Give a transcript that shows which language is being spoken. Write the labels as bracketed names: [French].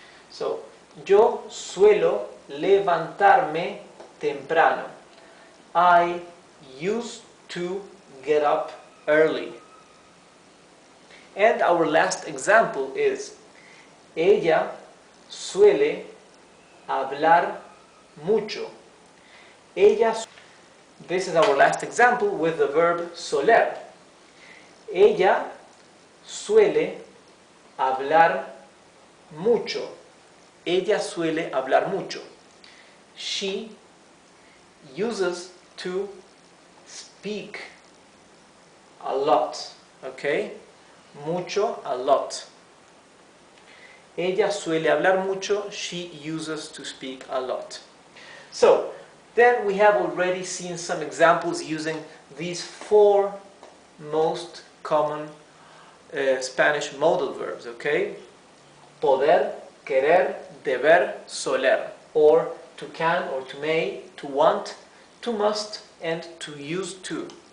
[Spanish] So yo suelo levantarme temprano. [English] I used to get up early. And our last example is [Spanish] ella suele hablar mucho. [English] This is our last example with the verb soler. [Spanish] Ella suele hablar mucho. Ella suele hablar mucho. [English] She uses to speak a lot. Okay? Mucho, a lot. [Spanish] Ella suele hablar mucho. [English] She uses to speak a lot. So, then we have already seen some examples using these four most common Spanish modal verbs, okay? Poder, querer, deber, soler. Or to can or to may, to want, to must, and to use to.